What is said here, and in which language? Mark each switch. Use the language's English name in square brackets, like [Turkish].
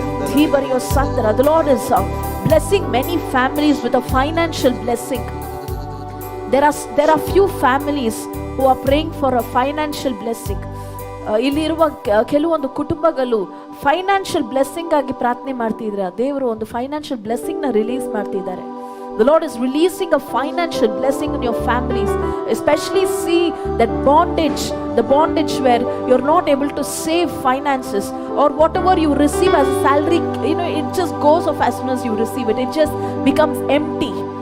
[English] The Lord is blessing many families with a financial blessing. There are few families who are praying for a financial blessing. [Kannada] ಇಲ್ಲಿರುವ ಕೆಲವೊಂದು ಕುಟುಂಬಗಳು financial blessing ಆಗಿ ಪ್ರಾರ್ಥನೆ ಮಾಡ್ತಿದ್ರೆ ದೇವರು ಒಂದು ಫೈನಾನ್ಷಿಯಲ್ ಬ್ಲೆಸ್ಸಿಂಗ್ ನ ರಿಲೀಸ್ ಮಾಡ್ತಿದ್ದಾರೆ. [English] The Lord is releasing a financial blessing in your families. Especially see that the bondage where you're not able to save finances, or whatever you receive as a salary, it just goes off as soon as you receive it. It just becomes empty.